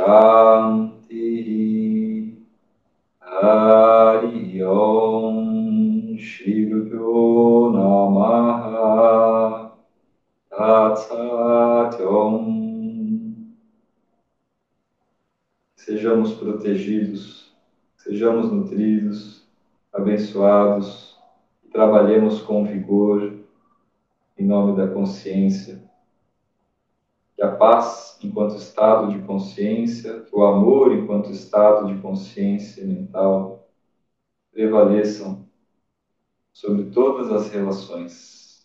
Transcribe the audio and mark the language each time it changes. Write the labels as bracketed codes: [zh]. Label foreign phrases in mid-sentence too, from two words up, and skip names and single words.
[sa] शान्ति हरि ॐ श्री गुरु नमः तत् सत् ॐ. [pt] Sejamos protegidos, sejamos nutridos, abençoados e trabalhemos com vigor em nome da consciência. Que a paz enquanto estado de consciência, o amor enquanto estado de consciência mental prevaleçam sobre todas as relações.